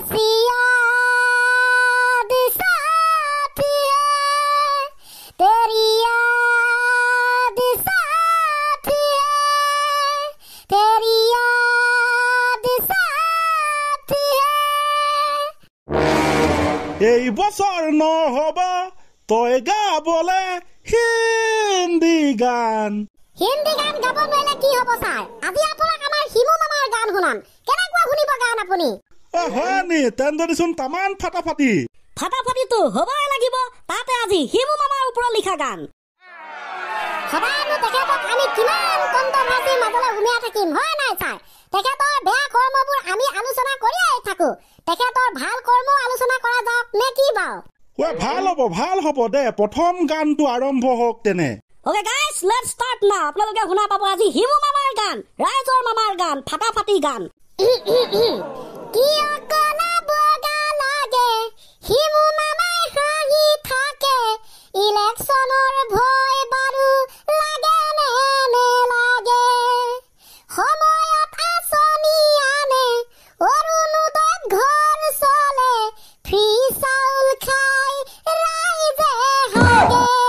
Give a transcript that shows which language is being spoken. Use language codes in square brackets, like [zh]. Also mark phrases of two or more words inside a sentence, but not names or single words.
[hi] याद साथ है तेरी याद साथ है तेरी याद साथ है [as] এই বছর নহব তই গাবলে হিন্দী গান গাব নোৱাৰিলে কি হ'ব ছাৰ আজি আপোনাক আমাৰ হিমু মামাৰ গান শুনাম কেনেকুৱা শুনিব গান আপুনি হয় নি তেন্দেচোন তামান ফাটাফাটি ফাটাফাটিটো হ'বই লাগিব তাতে আজি হিমু মামাৰ ওপৰত লিখা গান সদায়নো তেখেতক আমি কিমান কণ্ট্ৰভাৰ্চিৰ মাজলৈ সোমাই থাকিম হয় নাই ছাৰ তেখেতৰ বেয়া কৰ্মবোৰ আমি আলোচনা কৰিয়েই থাকো তেখেতৰ ভাল কৰ্ম আলোচনা কৰা যাওক নে কি বাৰু ভাল হ'ব দে প্ৰথম গানটো আৰম্ভ হওক তেনে [en] Okay guys, let's start now. [as] আপোনালোকে শুনা পাব আজি হিমু মামাৰ গান, ৰাইজৰ মামাৰ গান, ফাটাফাটি গান। কিয় কলা বগা লাগে হিমু মামাই হাঁহি থাকে ইলেকশ্যনৰ ভয় বাৰু লাগে নে নেলাগে সময়ত আঁচনি আনে অৰুণোদয়ত ঘৰ চলে ফ্ৰী চাউল খাই ৰাইজে হাগে